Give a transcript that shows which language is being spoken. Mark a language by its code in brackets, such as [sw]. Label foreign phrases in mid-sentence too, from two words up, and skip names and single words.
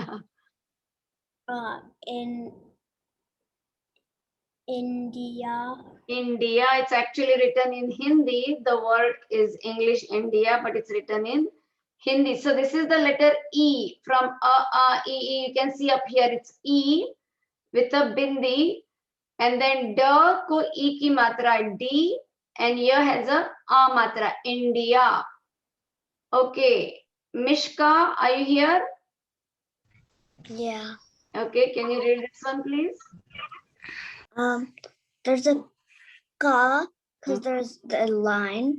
[en] In India. India, it's actually written in Hindi. The word is English India, but it's written in Hindi. So this is the letter E from E. You can see up here it's E with a bindi, and then da [hi] को ई की मात्रा [en] D, and here has a matra India. Okay, Mishka, are you here? Yeah. Okay, can you read this one, please? There's a ka because there's the line.